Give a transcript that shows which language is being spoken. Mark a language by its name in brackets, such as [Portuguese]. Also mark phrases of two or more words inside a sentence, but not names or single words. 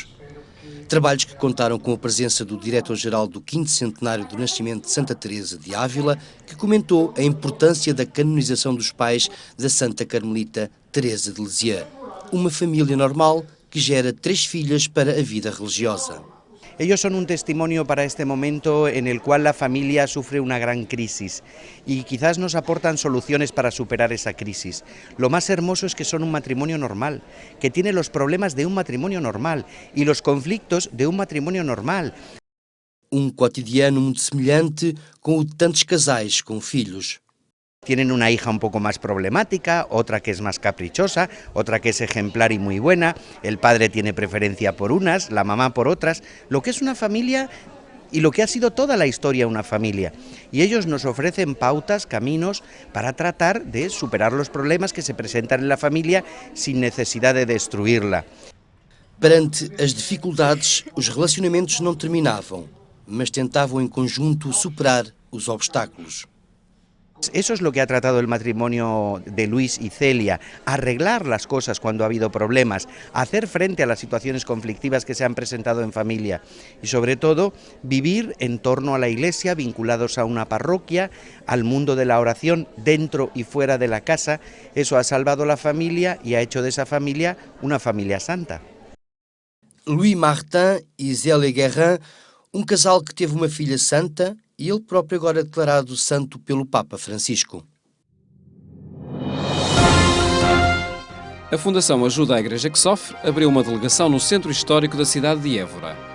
[Portuguese] Trabalhos que contaram com a presença do diretor-geral do 5º centenário do nascimento de Santa Teresa de Ávila, que comentou a importância da canonização dos pais da Santa Carmelita Teresa de Lisieux. Uma família normal que gera 3 filhas para a vida religiosa. [Spanish] Ellos son un testimonio para este momento en el cual la familia sufre una gran crisis y quizás nos aportan soluciones para superar esa crisis. Lo más hermoso es que son un matrimonio normal, que tiene los problemas de un matrimonio normal y los conflictos de un matrimonio normal. [Portuguese] Cotidiano muito semelhante com o de tantos casais com filhos. [Spanish] Tienen una hija un poco más problemática, otra que es más caprichosa, otra que es ejemplar y muy buena, el padre tiene preferencia por unas, la mamá por otras, lo que es una familia y lo que ha sido toda la historia una familia. Y ellos nos ofrecen pautas, caminos para tratar de superar los problemas que se presentan en la familia sin necesidad de destruirla. [Portuguese] Perante as dificuldades, os relacionamentos não terminavam, mas tentavam em conjunto superar os obstáculos. [Spanish] Eso es lo que ha tratado el matrimonio de Luis y Celia, arreglar las cosas cuando ha habido problemas, hacer frente a las situaciones conflictivas que se han presentado en familia y sobre todo vivir en torno a la iglesia, vinculados a una parroquia, al mundo de la oración dentro y fuera de la casa. Eso ha salvado la familia y ha hecho de esa familia una familia santa. [Portuguese] Louis Martin e Zélia Guérin, casal que teve uma filha santa e ele próprio agora declarado santo pelo Papa Francisco. A Fundação Ajuda à Igreja que Sofre abriu uma delegação no centro histórico da cidade de Évora.